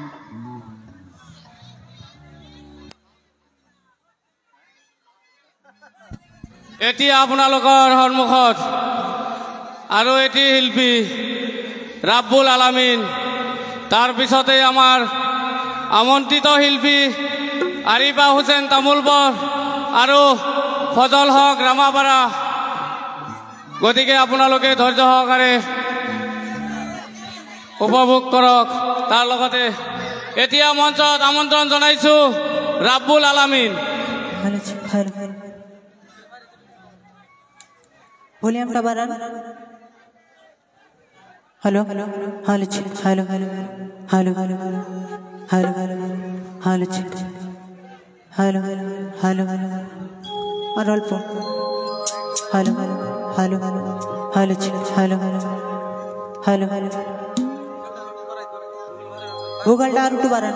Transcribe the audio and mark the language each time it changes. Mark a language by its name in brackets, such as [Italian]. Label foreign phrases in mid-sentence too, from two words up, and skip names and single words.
[Assamese] এতিয়া আপোনালোকৰ সন্মুখত আৰু এটি শিল্পী ৰাব্বুল আলামিন, তাৰপিছতে আমাৰ আমন্ত্ৰিত শিল্পী আৰিফা হুছেইন তামুলবৰ আৰু ফজল হক ৰামাপাৰা। গতিকে আপোনালোকে ধৈৰ্য সহকাৰে উপভোগ কৰক। তাৰ লগতে এতিয়া মঞ্চত আমন্ত্ৰণ জনাইছোঁ ৰাব্বুল আলামিন। [Bangla] ভলিউমটা বাড়ান। হ্যালো হ্যালো হ্যালো হ্যালো হ্যালো হ্যালো হ্যালো হ্যালো হ্যালো হ্যালো হ্যালো হ্যালো হ্যালো আর অল্প হ্যালো হ্যালো হ্যালো হ্যালো হ্যালো হ্যালো হ্যালো হ্যালো গুগলটা আর একটু বাড়ান।